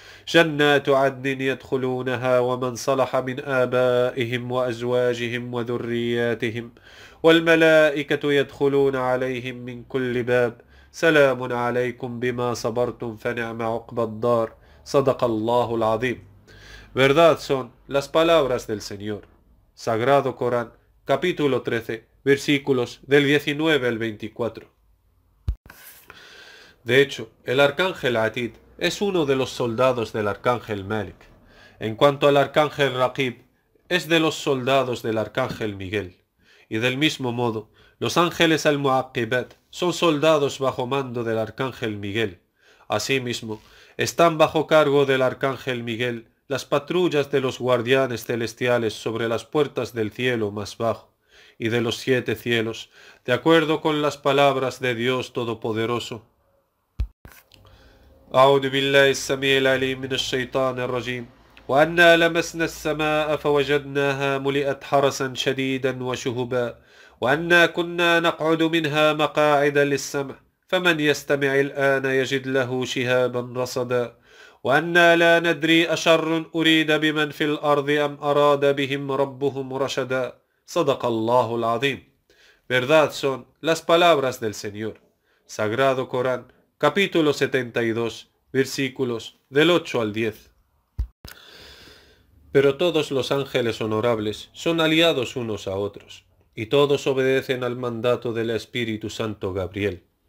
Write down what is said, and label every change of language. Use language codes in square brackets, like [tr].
[ar] جنات عدن يدخلونها ومن صلح من آبائهم وأزواجهم وذرياتهم والملائكة يدخلون عليهم من كل باب سلام عليكم بما صبرتم فنعم عقبى الدار صدق الله العظيم. [es] Verdad son las palabras del Señor. Sagrado Corán, capítulo 13, versículos del 19 al 24. De hecho, el arcángel Atid es uno de los soldados del arcángel Malik. En cuanto al arcángel Raqib, es de los soldados del arcángel Miguel. Y del mismo modo, los ángeles al-Mu'aqibat son soldados bajo mando del arcángel Miguel. Asimismo, están bajo cargo del arcángel Miguel las patrullas de los guardianes celestiales sobre las puertas del cielo más bajo y de los 7 cielos, de acuerdo con las palabras de Dios Todopoderoso. [ar] أعوذ بالله السميع العليم من الشيطان الرجيم وأنا لمسنا السماء فوجدناها ملئت حرسا شديدا وشهبا وأنا كنا نقعد منها مقاعد للسمع فمن يستمع الآن يجد له شهابا رصدا وأنا لا ندري أشر أريد بمن في الأرض أم أراد بهم ربهم رشدا صدق الله العظيم. [es] Verdad son las palabras del Señor. Sagrado Corán, capítulo 72, versículos del 8 al 10. Pero todos los ángeles honorables son aliados unos a otros, y todos obedecen al mandato del Espíritu Santo Gabriel.